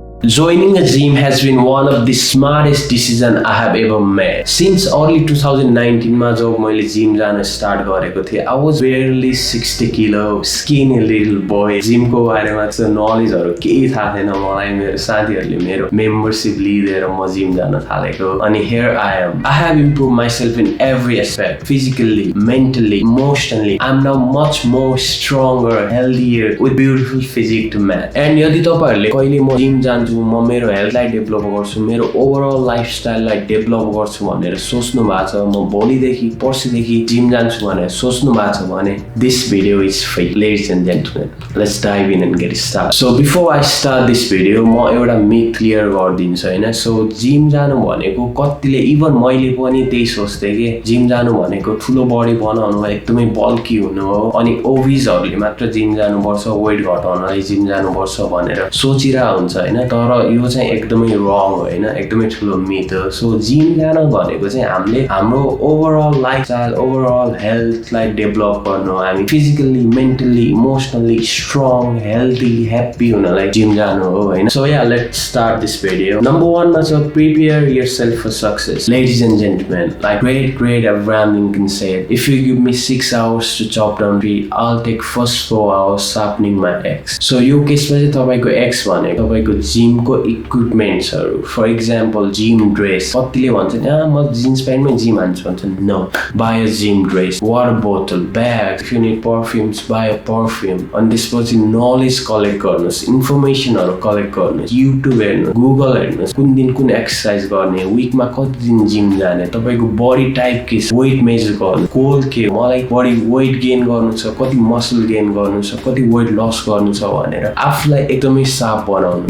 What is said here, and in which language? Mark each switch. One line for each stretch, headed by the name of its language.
English: Joining a gym has been one of the smartest decisions I have ever made. Since early 2019
Nepali: मा जब मैले gym जान start गरेको थिएँ,
English: I was barely 60 kilo, skinny little boy.
Nepali: जिमको बारेमा चाहिँ नलेजहरु केही थाहा थिएन मलाई. मेरो साथीहरुले मेरो मेम्बरशिप लिएर म जिम जान थालेको.
English: अनि here I am. I have improved myself in every aspect, physically, mentally, emotionally. I'm now much more stronger, healthier, with beautiful physique to match.
Nepali: And यदि तपाईहरुले कहिले म जिम जान्छु, म मेरो हेल्थलाई डेभलप गर्छु, मेरो ओभरअल लाइफस्टाइललाई डेभलप गर्छु भनेर सोच्नु भएको छ, म भोलिदेखि पर्सिदेखि जिम जान्छु भनेर सोच्नु भएको छ भने
English: this video is free. Ladies and gentlemen, let's dive in and get started. So before I start this video,
Nepali: म एउटा myth क्लियर गरिदिन्छु हैन. सो जिम जानु भनेको कतिले इभन मैले पनि त्यही सोच्थे के जिम जानु भनेको ठुलो बडी बनाउनु, एकदमै बल्की हुनु हो, अनि ओबिजहरुले मात्र जिम जानुपर्छ, वेट घटाउनलाई जिम जानुपर्छ भनेर सोचिरा हुन्छ हैन. तर यो चाहिँ एकदमै रङ हो हैन, एकदमै ठुलो मिथ हो. सो जिम जान भनेको चाहिँ हामीले हाम्रो ओभरअल लाइफस्टाइल, ओभरअल हेल्थलाई डेभलप गर्नु, हामी physically, mentally, emotionally strong, healthy, happy हुनलाई जिम जानु हो हैन.
English: So yeah let's start this video.
Nepali: Number 1 मा छ
English: Prepare yourself for success. Ladies and gentlemen, like great Abraham Lincoln said, if you give me 6 hours to chop down tree, I'll take first 4 hours sharpening my axe.
Nepali: So यो केसमा चाहिँ तपाईको x भनेको तपाईको जिमको इक्विपमेन्ट्सहरु. For example gym dress. कतिले भन्छन् म jeans प्यान्टमै gym हान्छु भन्छन्.
English: No, buy a gym dress, water bottle, bag, if you need perfumes, buy a perfume.
Nepali: अनि त्यसपछि नलेज कलेक्ट गर्नुस्, इन्फर्मेसनहरु कलेक्ट गर्नुस्, युट्युब हेर्नुस्, गुगल हेर्नुस्, कुन दिन कुन एक्सरसाइज गर्ने, विकमा कति दिन जिम जाने, तपाईको बडी टाइप के छ, वेट मेजर गर्नु, गोल के, मलाई बडी वेट गेन गर्नु छ, कति मसल गेन गर्नु छ, कति वेट लस गर्नु छ भनेर आफुलाई एकदमै साफ बनाउनु.